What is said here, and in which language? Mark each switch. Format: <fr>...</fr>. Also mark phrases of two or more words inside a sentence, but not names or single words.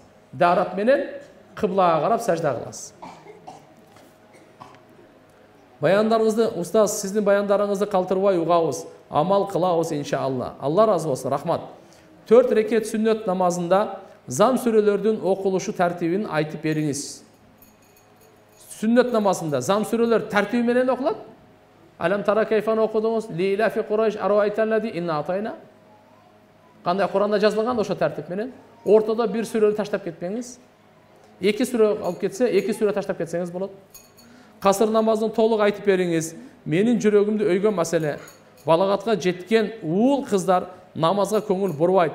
<ky>Дарат менен кыблага карап сажда кыласыз. Баяндарыңызды, устаз, сиздин баяндарыңызды калтырбай угабыз, амал кылабыз иншалла. Алла разы болсун, рахмат. 4 рекет сүннөт намазында зам сүрөлөрдүн окулушу тартибин айтып бериңиз. Сүннөт намазында зам сүрөлөр тартиби менен окулат.</ky> <ar>ألم تر كيف окудуңуз, لإيلاف قريش أرأيت الذي إنا أعطينا.</ar> <ky>Кандай Куранда жазылган ошо тартип менен. Ортодо бир сүрөнү таштап кетпеңиз. 2 сүрө алып кетсе, 2 сүрө таштап кетсеңиз болот. Касыр намазын толук айтып бериңиз. Менин жүрөгүмдү өйгөн маселе. Балагатка жеткен уул кыздар намазга көңүл бурбайт.</ky>